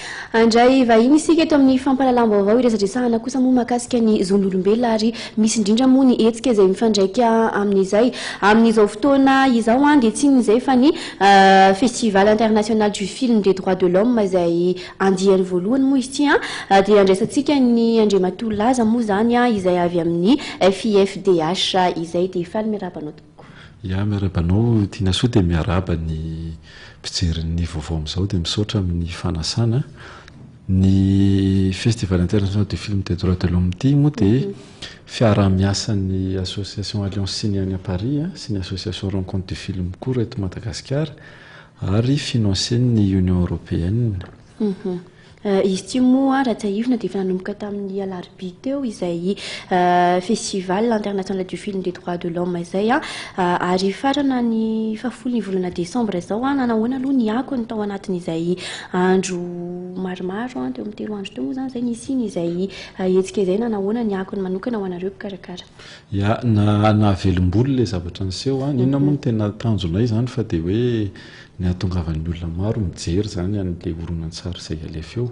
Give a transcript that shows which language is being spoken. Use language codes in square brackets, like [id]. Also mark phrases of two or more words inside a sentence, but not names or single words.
[mg] Andray vahiny isika eto amin'ny fampalalam-baovao iresadresahana kosa moa mahakasika ny zon'olombelona ary misy indrindra moa ny hetsika izay mifandraika amin'izay amin'izao fotoana izao dia tsy inizay fa ny festival international du film des droits de l'homme izay andiany voalohany moa izy ity dia andraisantsika ny Andriamatoa Laza moa zany izay avy amin'ny FIFDH izay dia faly miarabanao tompoko. Ya miarabanao tiana soa dia miaraba ny mpijery vaovao amin'izao dia misaotra amin'ny fanasana ny festival international du film des droits de l'homme ity moa dia fiara-miasan'ny association Alliance Cinéenne à Paris sy ny association Rencontre du film koa eto Madagasikara ary financen'ny Union européenne. Izy ity moa raha tsahivina dia efa nanomboka tamin'ny alarobia teo izay festival international du film des droits de l'homme izay ary farana ny fahafolo ny volana décembre izao nanahoana aloha ny akony tao anatin'izay andro maromaro teo amin'ny 3 andro teo moa zany izay nisy iny izay hetsika izay nanahoana ny akony manokana ho anareo mpikarakara. Ya navelom-bolo ilay zavatra niseho inona moa no tena tanjonay zany fa dia hoe ny ahatongavan'ny olona maro mijery zany an'ilay horonan-tsary izay alefa eo.